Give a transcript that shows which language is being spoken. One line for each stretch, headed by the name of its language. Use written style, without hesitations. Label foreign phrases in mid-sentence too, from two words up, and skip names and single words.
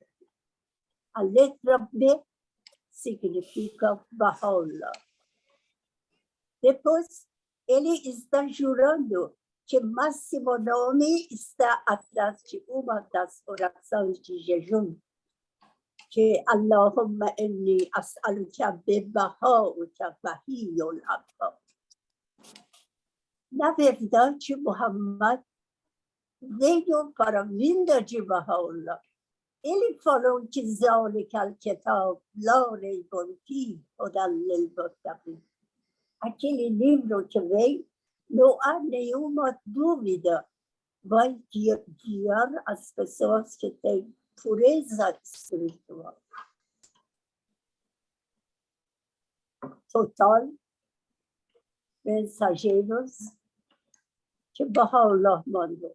Portuguese: A letra B significa Baha'u'lláh. Depois, ele está jurando que o máximo nome está atrás de uma das orações de jejum, que
Arabic: اللهم إني أسألك بي بهائك بهي الأبا.
Portuguese: Na verdade, Muhammad veio para a vinda de Baha'u'lláh. Ele falou que
Arabic: ذلك الكتاب لا ريب فيه هدى للمتقين.
Portuguese: Aquele livro que vem, não há nenhuma dúvida, vai guiar as pessoas que têm pureza espiritual. Total, mensageiros que Baha'u'lláh mandou.